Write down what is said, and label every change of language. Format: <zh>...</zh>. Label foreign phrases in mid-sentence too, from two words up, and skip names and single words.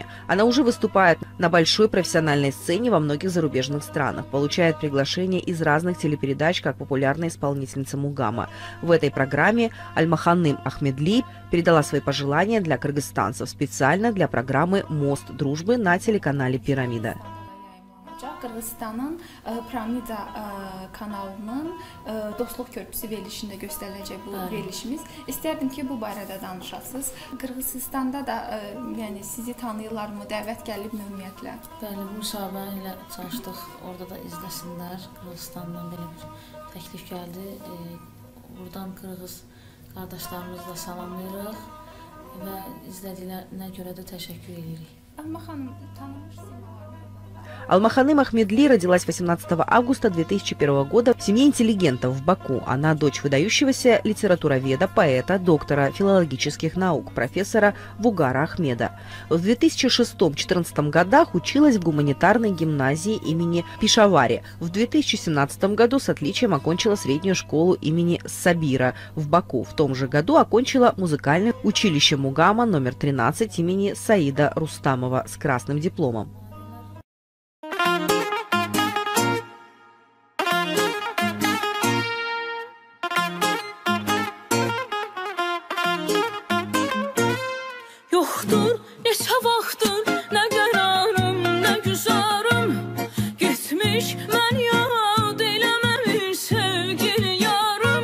<ru>Она уже выступает на большой профессиональной сцене во многих зарубежных странах, получает приглашения из разных телепередач как популярная исполнительница Мугама. В этой программе Алмаханым Ахмедли передала свои пожелания для кыргызстанцев специально для программы «Мост дружбы» на телеканале «Пирамида».</ru> <az>Qırğızstanın Piramida kanalının Dostluq Körpüsü verilişində göstəriləcək bu verilişimiz. İstərdim ki, bu barədə danışasınız. Qırğızstanda da yəni sizi tanıyırlarmı, dəvət gəlibmi ümumiyyətlə? Bəli, bu müsabiqə ilə çalışdıq. Orada da izləsinlər. Qırğızstandan belə bir təklif gəldi. Buradan Qırğız qardaşlarımızı da salamlayırıq və izlədiklərinə görə də təşəkkür edirik. Alma xanım, tanımırsınız?</az> <ru>Алмаханым Ахмедли родилась 18 августа 2001 года в семье интеллигентов в Баку. Она дочь выдающегося литературоведа, поэта, доктора филологических наук, профессора Вугара Ахмеда. В 2006-2014 годах училась в гуманитарной гимназии имени Пишавари. В 2017 году с отличием окончила среднюю школу имени Сабира в Баку. В том же году окончила музыкальное училище Мугама номер 13 имени Саида Рустамова с красным дипломом.</ru> <az>Yoxdur, neçə vaxtdır, nə qərarım, nə güzarım, getmiş mən yad eləməmiş sevgili yarım.</az>